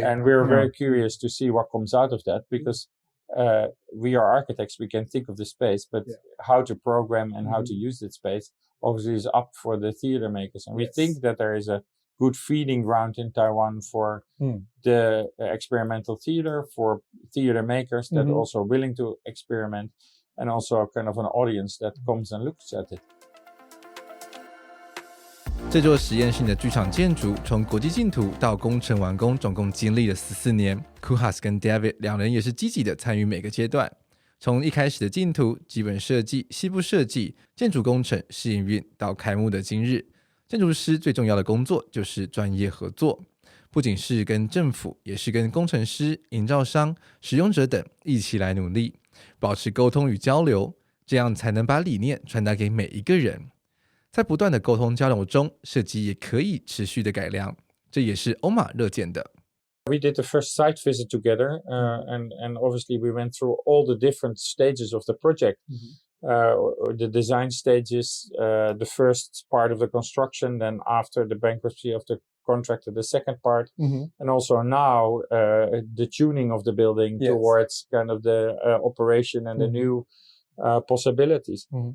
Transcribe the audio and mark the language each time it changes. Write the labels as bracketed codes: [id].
[en] And we're very curious to see what comes out of that because we are architects, we can think of the space, but how to program and how to use that space obviously is up for the theater makers. And we think that there is a good feeding ground in Taiwan for the experimental theater, for theater makers that are also willing to experiment, and also kind of an audience that comes and looks at it. [zh] 这座实验性的剧场建筑从国际竞图到工程完工总共经历了14年。 Koolhaas 跟 David 两人也是积极的参与每个阶段，从一开始的竞图、基本设计、细部设计、建筑工程、试营运到开幕的今日。建筑师最重要的工作就是专业合作，不仅是跟政府，也是跟工程师、营造商、使用者等一起来努力，保持沟通与交流，这样才能把理念传达给每一个人。在不断的沟通交流中，设计也可以持续的改良，这也是OMA乐见的。 [en] We did the first site visit together, and obviously we went through all the different stages of the project. The design stages, the first part of the construction, then after the bankruptcy of the contractor, the second part, and also now the tuning of the building towards kind of the operation and the new possibilities.